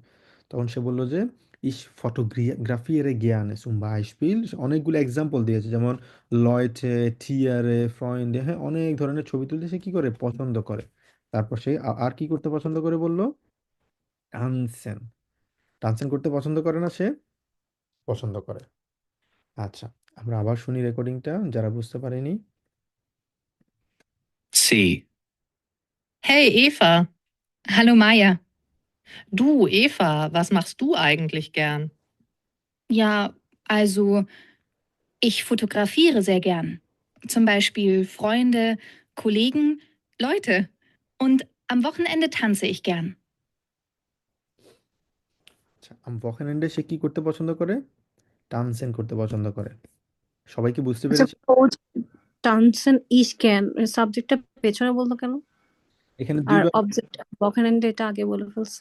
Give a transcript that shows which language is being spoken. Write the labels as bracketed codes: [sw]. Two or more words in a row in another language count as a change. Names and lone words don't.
[bn] তখন সে বললো যে [de] ich fotografiere gern zum Beispiel, [bn] অনেকগুলো এক্সাম্পল দিয়েছে, যেমন [de] Leute, Tiere, Freunde, [bn] হ্যাঁ অনেক ধরনের ছবি তুলতে সে কি করে পছন্দ করে। তারপর সে আর কি করতে পছন্দ করে বললো? টানসেন। টানসেন করতে পছন্দ করে না, সে পছন্দ করে। আচ্ছা, আমরা আবার শুনি রেকর্ডিংটা যারা বুঝতে পারেনি। [de] C. Hey Eva. Hallo Maja. Du, Eva, was machst du eigentlich gern? Ja, also ich fotografiere sehr gern. Zum Beispiel Freunde, Kollegen, Leute. Und am Wochenende tanze ich gern. [bn] আচ্ছা, আম ওয়াকেন্ডে সে কি করতে পছন্দ করে? টানসেন করতে পছন্দ করে। সবাই কি বুঝতে আচ্ছা, পেরেছে? ও টানসেন ইজ ক্যান সাবজেক্টটা পেছনে বলতো কেন? এখানে আর দুইভাবে, অবজেক্ট ওখানে এটা আগে বলে ফেলছে।